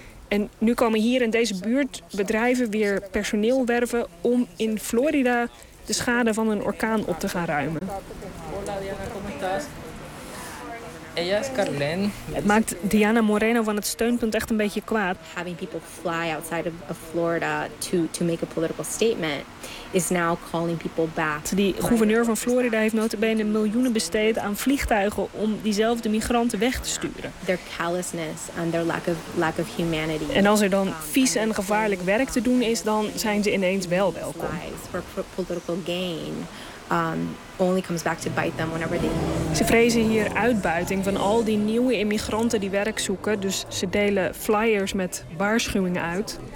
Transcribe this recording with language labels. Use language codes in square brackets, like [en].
[nl] En nu komen hier in deze buurt bedrijven weer personeel werven om in Florida de schade van een orkaan op te gaan ruimen. Het maakt Diana Moreno van het steunpunt echt een beetje kwaad. [en] Having people fly outside of Florida to make a political statement is now calling people back. [nl] Die gouverneur van Florida heeft notabene miljoenen besteed aan vliegtuigen om diezelfde migranten weg te sturen. [en] Their callousness and their lack of humanity. [nl] En als er dan vies en gevaarlijk werk te doen is, dan zijn ze ineens wel welkom. [en] For political gain. Only comes back to bite them whenever they... [nl] Ze vrezen hier uitbuiting van al die nieuwe immigranten die werk zoeken. Dus ze delen flyers met waarschuwingen uit.